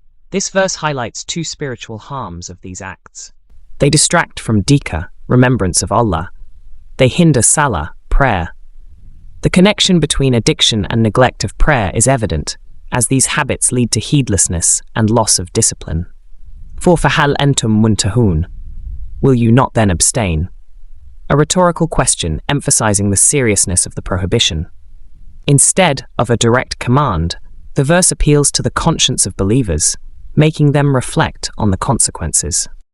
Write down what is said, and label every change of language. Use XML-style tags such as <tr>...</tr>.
<en>This verse highlights two spiritual harms of these acts. They distract from dhikr, remembrance of Allah. They hinder salah, prayer. The connection between addiction and neglect of prayer is evident, as these habits lead to heedlessness and loss of discipline. For</en> <ar>فَهَلْ أَنْتُمْ مُنْتَهُونَ.</ar> <en>Will you not then abstain? A rhetorical question emphasizing the seriousness of the prohibition. Instead of a direct command, the verse appeals to the conscience of believers, making them reflect on the consequences.</en>